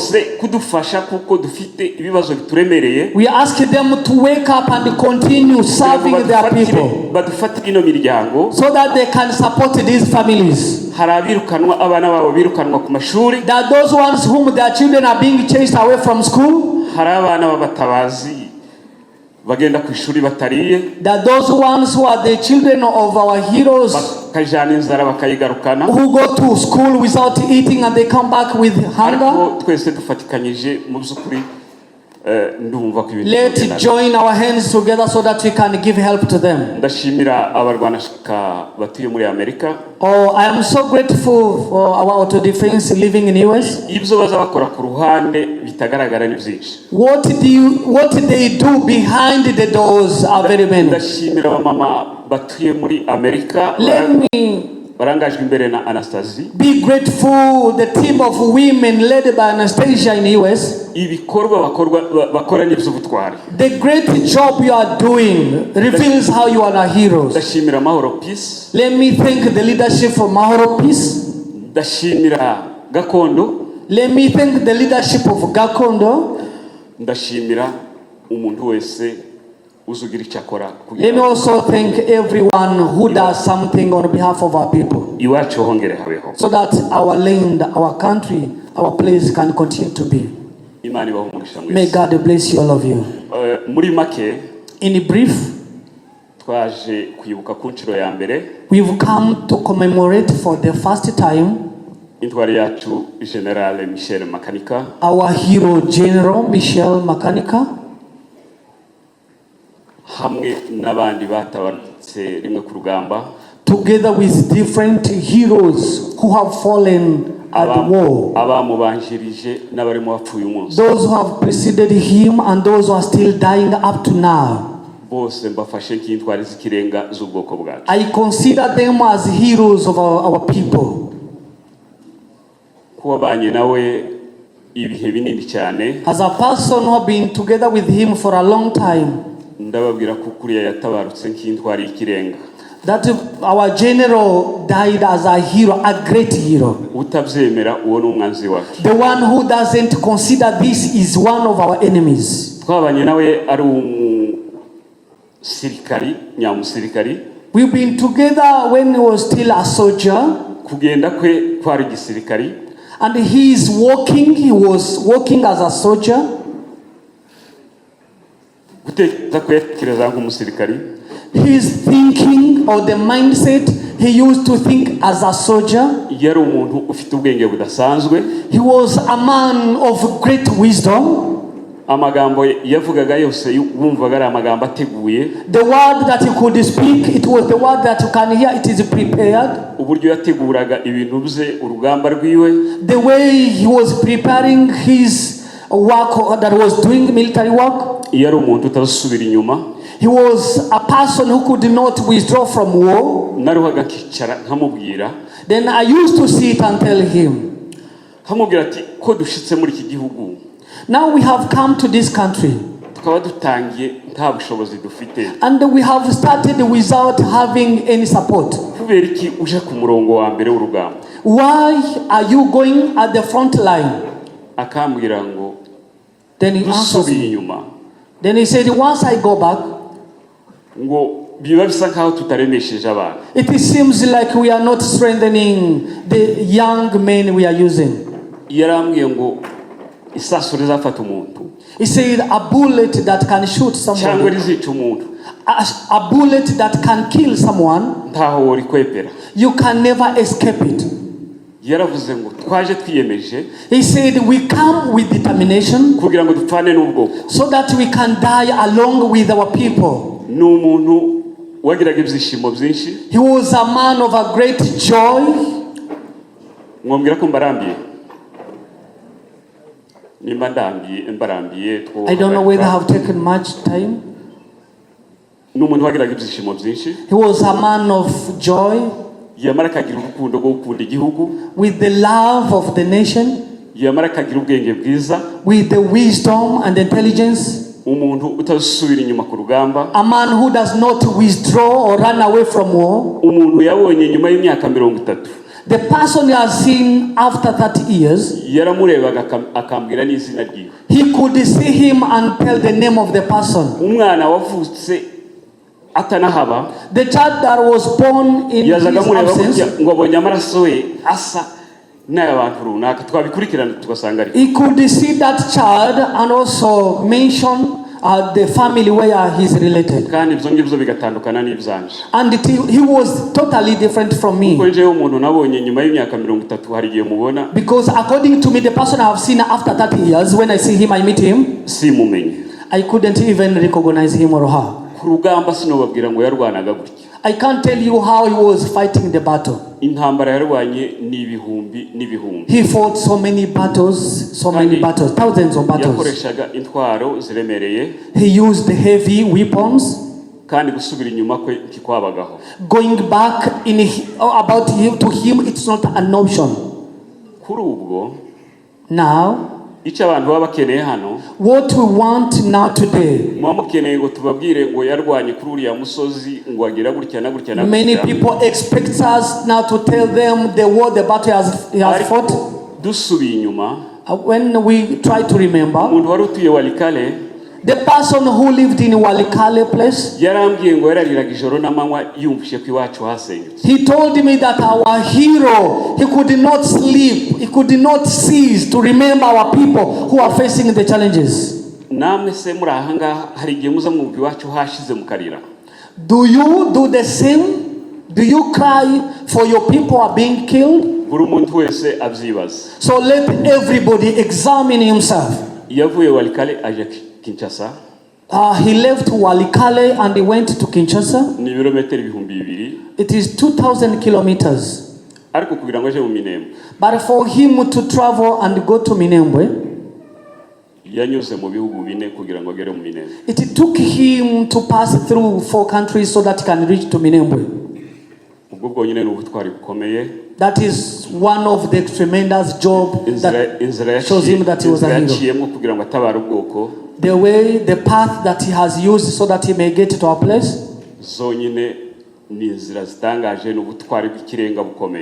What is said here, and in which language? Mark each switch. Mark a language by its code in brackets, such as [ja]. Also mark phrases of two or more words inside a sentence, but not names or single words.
[en] We ask them to wake up and continue serving their people so that they can support these families. There are those ones whom their children are being chased away from school. [rw] bagenda ku ishuri batariye, [en] that those ones who are the children of our heroes [rw] bakajana inzara bakayigarukana, [en] who go to school without eating and they come back with hunger. [rw] Ariko twese dufatikanyije mu byukuri ndumva ko ibintu. [en] Let's join our hands together so that we can give help to them. [rw] Ndashimira abarwanashyaka batuye muri Amerika. [en] Oh, I am so grateful for our auto defense living in US. [rw] Ibyo baza bakora ku ruhande bitagaragara ni byinshi. [en] What they do behind the doors are very many. [rw] Ndashimira abamama batuye muri Amerika. [en] Let me [rw] barangajwe imbere na Anastasia. [en] Be grateful the team of women led by Anastasia in US. [rw] Ibikorwa bakora n'iby'ubutwari. [en] The great job you are doing reveals how you are a hero. [rw] Ndashimira Mahoro Peace. [en] Let me thank the leadership for Mahoro Peace. [rw] Ndashimira Gakondo. [en] Let me thank the leadership of Gakondo. [rw] Ndashimira umuntu wese uzugira icyakora. [en] Let me also thank everyone who does something on behalf of our people. [rw] Iwacu hongere habeho. [en] So that our land, our country, our place can continue to be. May God bless you, all of you. [rw] Muri make, [en] in brief, [rw] twaje kwibuka ku nshuro ya mbere. [en] We've come to commemorate for the first time [rw] Intwari yacu General Michel Makanika. [en] Our hero General Michel Makanika. [rw] Hamwe n'abandi batabarutse rimwe ku rugamba. [en] Together with different heroes who have fallen at war. [rw] Abamubanjirije n'abarimo bapfuye umunsi. [en] Those who have preceded him and those who are still dying up to now. [rw] Bose mbafashe nk'intwari z'ikirenga z'ubwoko bwacu. [en] I consider them as heroes of our people. [rw] Kubanye nawe ibihe binini cyane. [en] As a person who have been together with him for a long time. [rw] Ndababwira ko kuriya yatabarutse nk'intwari y'ikirenga. [en] That our general died as a hero, a great hero. [rw] Utabyemera uwo n'umwanzi wacu. [en] The one who doesn't consider this is one of our enemies. [rw] Twabanye nawe ari umusirikari, nyamusirikari. [en] We've been together when he was still a soldier. [rw] Kugenda kwe kwari gisirikari. [en] And he was walking as a soldier. [rw] Gutekereza kwekereza nk'umusirikari. [en] His thinking or the mindset he used to think as a soldier. [rw] Yari umuntu ufite ubwenge budasanzwe. [en] He was a man of great wisdom. [rw] Amagambo yavugaga yose wumvaga ari amagambo ateguye. [en] The word that he could speak, it was the word that you can hear, it is prepared. [rw] Uburyo yateguraga ibintu bye urugamba rwiwe. [en] The way he was preparing his work that was doing military work. [rw] Yari umuntu utasubira inyuma. [en] He was a person who could not withdraw from war. [rw] Naruhaga kicara nkamubwira. [en] Then I used to sit and tell him. [rw] Nkamubwira ati ko dushitse muri iki gihugu. [en] Now we have come to this country. [rw] Tukaba dutangiye nta bushobozi dufite. [en] And we have started without having any support. [rw] Kubera iki uje ku murongo wa mbere w'urugamba? [en] Why are you going at the front line? [rw] Akambwira ngo. [en] Then he answered inyuma. Then he said, once I go back, [rw] ngo biba bisa nkaho tutaremesheje abantu. [en] It seems like we are not strengthening the young men we are using. [rw] Yarambwiye ngo isasu rizafata umuntu. [en] He said a bullet that can shoot someone. [rw] Cyangwa rizica umuntu. [en] A bullet that can kill someone. [rw] Ntaho wori kwepera. [en] You can never escape it. [rw] Yaravuze ngo twaje twiyemeje. [en] He said we come with determination. [rw] Kugira ngo dupfane n'ubwoko. [en] So that we can die along with our people. [rw] N'umuntu wagiraga ibyishimo byinshi. [en] He was a man of a great joy. [rw] Ngombwira ko mbarambiye. Nimba mbarambiye two. [en] I don't know whether I have taken much time. [rw] N'umuntu wagiraga ibyishimo byinshi. [en] He was a man of joy. [rw] Yamara kagira urukundo rwo gukunda igihugu. [en] With the love of the nation. [rw] Yamara kagira ubwenge bwiza. [en] With the wisdom and intelligence. [rw] Umuntu utasubira inyuma ku rugamba. [en] A man who does not withdraw or run away from war. [rw] Umuntu yabonye nyuma y'imyaka 30. [en] The person you have seen after 30 years. [rw] Yaramurebaga akambwira n'izina ryiwe. [en] He could see him and tell the name of the person. [rw] Umwana wavutse atanahaba. [en] The child that was born in his absence. [rw] Ngo abonye amaraso ye asa n'abantu runaka twabikurikirana tugasanga ari. [en] He could see that child and also mention the family where he's related. [rw] kandi ibyo ngibyo bigatandukana n'ibyanje. [en] And he was totally different from me. [rw] Kuko nje umuntu nabonye nyuma y'imyaka 30 hari gihe mubona. [en] Because according to me, the person I have seen after 30 years, when I see him, I meet him. [rw] Simumenye. [en] I couldn't even recognize him or her. [rw] Ku rugamba sinobabwira ngo yarwanaga gutya. [en] I can't tell you how he was fighting the battle. [rw] Intambara yarwanye n'ibihumbi n'ibihumbi. [en] He fought so many battles, thousands of battles. [rw] Yakoreshaga intwaro ziremereye. [en] He used heavy weapons. [rw] Kandi gusubira inyuma kwe kikwabagaho. [en] Going back about him to him, it's not an option. [rw] Kuri ubwo [en] now [rw] icyo abantu baba bakeneye hano, [en] what we want now today, [rw] mukeneye ngo tubabwire ngo yarwanye kuri uriya musozi ngo agira gutya na gutya na gutya. [en] Many people expect us now to tell them the war, the battle he has fought. [rw] Dusubiye inyuma, [en] when we try to remember, [rw] umuntu wari utuye Walikale, [en] the person who lived in Walikale place, [rw] yarambwiye ngo yarariraga ijoro n'amanywa yumvise ko iwacu hasenyutse. [en] He told me that our hero, he could not sleep, he could not cease to remember our people who are facing the challenges. [rw] Namwe se muri ahanga hari igihe muza mwumva iwacu hashize mukarira. [en] Do you do the same? Do you cry for your people are being killed? [rw] Buri muntu wese abyibaza. [en] So let everybody examine himself. [rw] Yavuye Walikale aje Kinshasa. [en] He left Walikale and he went to Kinshasa. [rw] Ni ibirometero 2,000. [en] It is 2,000 kilometers. [rw] Ariko kugira ngo aje mu Minembwe. [en] But for him to travel and go to Minembwe, [rw] yanyuze mu bihugu 4 kugira ngo agere mu Minembwe. [en] It took him to pass through 4 countries so that he can reach to Minembwe. [rw] Ubwo bwonyine n'ubutwari bukomeye. [en] That is one of the tremendous job that shows him that he was a hero. [rw] Kugira ngo atabara ubwoko. [en] The path that he has used so that he may get to our place. [rw] Zonyine ni inzira zitangaje n'ubutwari bw'ikirenga bukomeye.